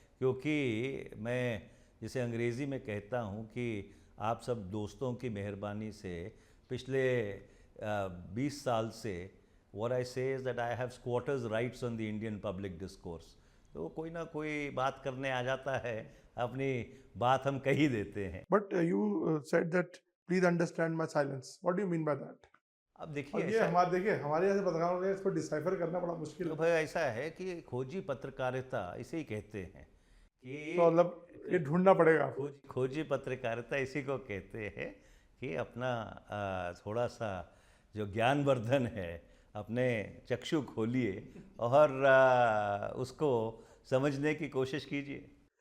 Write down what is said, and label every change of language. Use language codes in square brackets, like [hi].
[hi] क्योंकि मैं जिसे अंग्रेज़ी में कहता हूँ कि आप सब दोस्तों की मेहरबानी से पिछले 20 साल से [en] what I say is that I have squatters rights on the Indian public discourse. [hi] तो कोई ना कोई बात करने आ जाता है, अपनी बात हम कह ही देते हैं। [en] But you said that please understand my silence. What do you mean by that? [hi] अब देखिए और ये हमारे देखिए हमारे जैसे पत्रकारों के इसको डिसाइफर करना बड़ा मुश्किल तो है। भाई ऐसा है कि खोजी पत्रकारिता इसे ही कहते हैं कि तो मतलब ये ढूंढना पड़ेगा। खोजी पत्रकारिता इसी को कहते हैं कि अपना थोड़ा सा जो ज्ञानवर्धन है अपने चक्षु खोलिए और उसको समझने की कोशिश कीजिए।